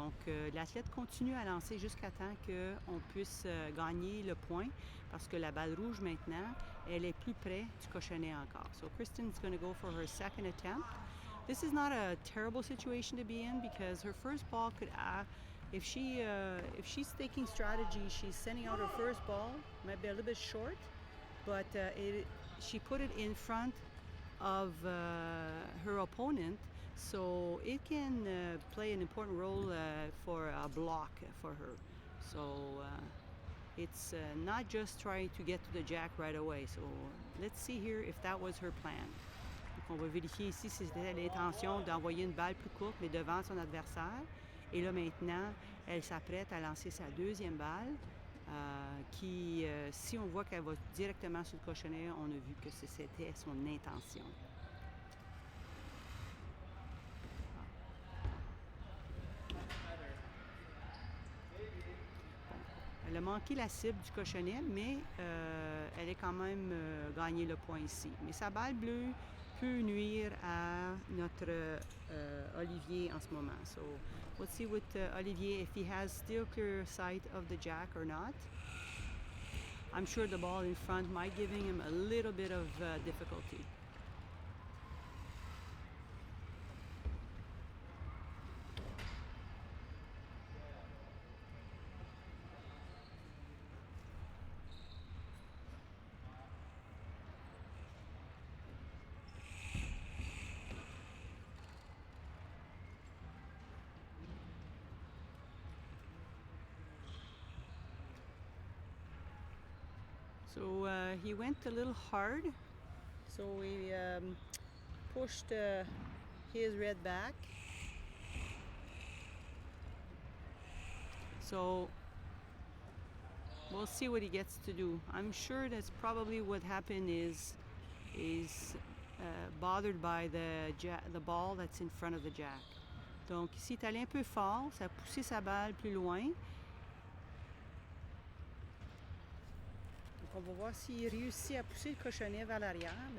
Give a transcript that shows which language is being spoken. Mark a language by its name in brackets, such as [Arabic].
[French] Donc, l'athlète continue à lancer jusqu'à temps qu'on puisse gagner le point parce que la balle rouge maintenant, elle est plus près du cochonnet encore. [English] So, Kristen's going to go for her second attempt. This is not a terrible situation to be in because her first ball could, if she's taking strategy, she's sending out her first ball, might be a little bit short, but she put it in front of her opponent. So it can play an important role for a block for her. So it's not just trying to get to the jack right away. So let's see here if that was her plan. [French] Donc on va vérifier ici si c'était l'intention d'envoyer une balle plus courte mais devant son adversaire. Et là maintenant, elle s'apprête à lancer sa deuxième balle qui, si on voit qu'elle va directement sur le cochonnet, on a vu que c'était son intention. Elle a manqué la cible du cochonnet, mais elle a quand même gagné le point ici. Mais sa balle bleue peut nuire à notre Olivier en ce moment. [English] So let's see with Olivier if he has still clear sight of the jack or not. I'm sure the ball in front might giving him a little bit of difficulty. So he went a little hard. So we pushed his red back. So we'll see what he gets to do. I'm sure that's probably what happened is bothered by the ball that's in front of the jack. [French] Donc ici, il est allé un peu fort, ça a poussé sa balle plus loin. Donc on va voir s'il réussit à pousser le cochonnet vers l'arrière.